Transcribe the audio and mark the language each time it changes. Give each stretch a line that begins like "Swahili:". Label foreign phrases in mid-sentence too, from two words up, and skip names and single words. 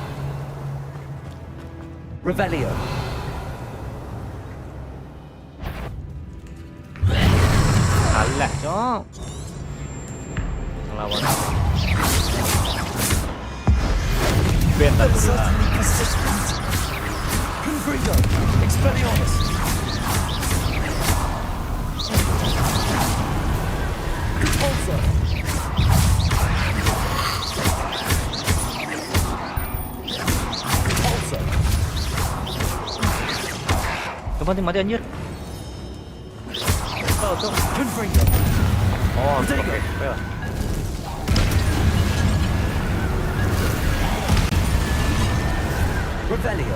Indonesian: Revelio. Alah, cok. Ngelawan. Beta dulu. Confringo. Expelliarmus. Compulso. Mati anjir. Oh, tuh. Oh, oke. Revelio.